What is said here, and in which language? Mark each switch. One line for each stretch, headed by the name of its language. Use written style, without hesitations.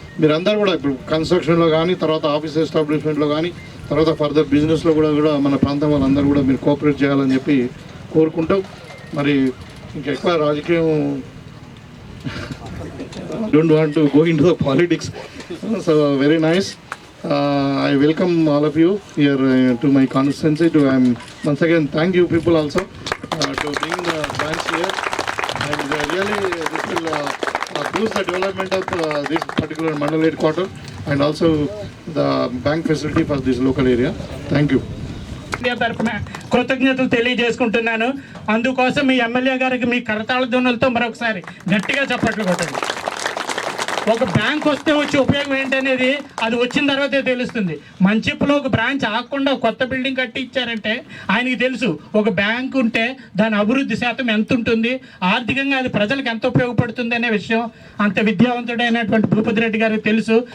Telugu: మీరందరూ కూడా ఇప్పుడు కన్స్ట్రక్షన్లో కానీ తర్వాత ఆఫీస్ ఎస్టాబ్లిష్మెంట్లో కానీ తర్వాత ఫర్దర్ బిజినెస్లో కూడా మన ప్రాంతం వాళ్ళందరూ కూడా మీరు కోఆపరేట్ చేయాలని చెప్పి కోరుకుంటూ మరి ఇంకెక్కువ రాజకీయం
English: Don't want to go in to the politics. So very nice. I welcome all of you here to my constituency. Once again thank you people also to bring the branch here, and really this will boost the development of this particular mandal headquarter and also the bank facility for this local area. Thank you.
Telugu: తరపున కృతజ్ఞతలు తెలియజేసుకుంటున్నాను. అందుకోసం మీ MLA గారికి మీ కరతాళ ధ్వనులతో మరొకసారి గట్టిగా చప్పట్లు కొట్టండి. ఒక బ్యాంక్ వస్తే వచ్చే ఉపయోగం ఏంటనేది అది వచ్చిన తర్వాతే తెలుస్తుంది. మంచిప్పులో ఒక బ్రాంచ్ ఆగకుండా కొత్త బిల్డింగ్ కట్టి ఇచ్చారంటే ఆయనకి తెలుసు ఒక బ్యాంక్ ఉంటే దాని అభివృద్ధి శాతం ఎంత ఉంటుంది, ఆర్థికంగా అది ప్రజలకు ఎంత ఉపయోగపడుతుంది అనే విషయం అంత విద్యావంతుడైనటువంటి భూపతి రెడ్డి గారికి తెలుసు.